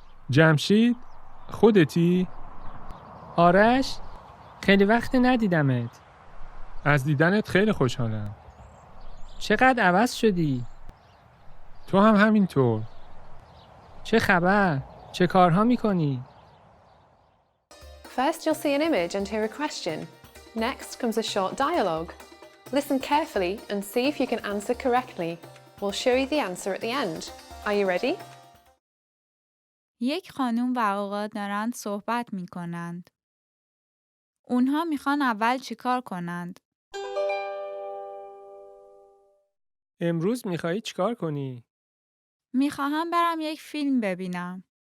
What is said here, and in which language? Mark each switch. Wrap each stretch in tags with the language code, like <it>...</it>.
<fa>جمشید؟ خودتی؟ آرش؟ خیلی وقت ندیدمت. از دیدنت خیلی خوشحالم. چقدر عوض شدی؟ تو هم همینطور. چه خبر؟ چه کارها میکنی؟</fa> <en>First, you'll see an image and hear a question. Next comes a short dialogue. Listen carefully and see if you can answer correctly. We'll show you the answer at the end. Are you ready?</en> <fa>یک خانم و آقا دارند صحبت می کنند. اونها میخوان اول چیکار کنند؟ امروز میخوایی چیکار کنی؟ میخواهم برم یک فیلم ببینم.</fa>